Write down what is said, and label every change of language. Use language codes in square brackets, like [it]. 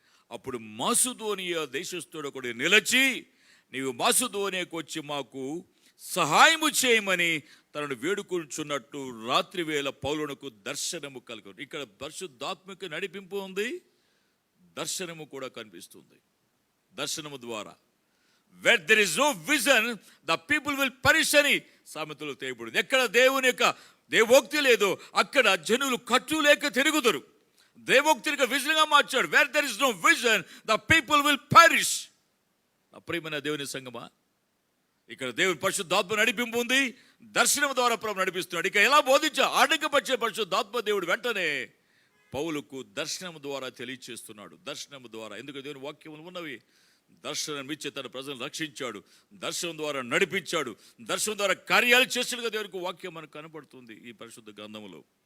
[te] అప్పుడు మాసిదోనియా దేశస్థుడు ఒకడు నిలిచి, నీవు మాసిదోనియాకు వచ్చి మాకు సహాయము చేయమని తనను వేడుకుంటున్నట్టు రాత్రి వేళ పౌలునకు దర్శనము కలుగు. ఇక్కడ పరిశుద్ధాత్మక నడిపింపు ఉంది, దర్శనము కూడా కనిపిస్తుంది. దర్శనము ద్వారా [en] where there is no vision the people will perish [te] అని సామెతలో తేయబడింది. ఎక్కడ దేవుని యొక్క దేవోక్తి లేదో అక్కడ జనులు కట్టు లేక తిరుగుతారు. దేవోక్తిగా విజన్గా మార్చాడు. [en] where there is no vision the people will perish. [te] ప్రియమైన దేవుని సంగమా, ఇక్కడ దేవుని పరిశుద్ధాత్మ నడిపింపు ఉంది, దర్శనం ద్వారా ప్రభు నడిపిస్తున్నాడు. ఇక ఎలా బోధించా ఆటంకపరిచే పరిశుద్ధాత్మ దేవుడు వెంటనే పౌలుకు దర్శనం ద్వారా తెలియచేస్తున్నాడు. దర్శనం ద్వారా, ఎందుకు దేవుని వాక్యములు ఉన్నవి, దర్శనం ఇచ్చి తన ప్రజలను రక్షించాడు, దర్శనం ద్వారా నడిపించాడు, దర్శనం ద్వారా కార్యాలు చేసినట్టుగా దేవునికి వాక్యం మనకు కనపడుతుంది ఈ పరిశుద్ధ గ్రంథములో.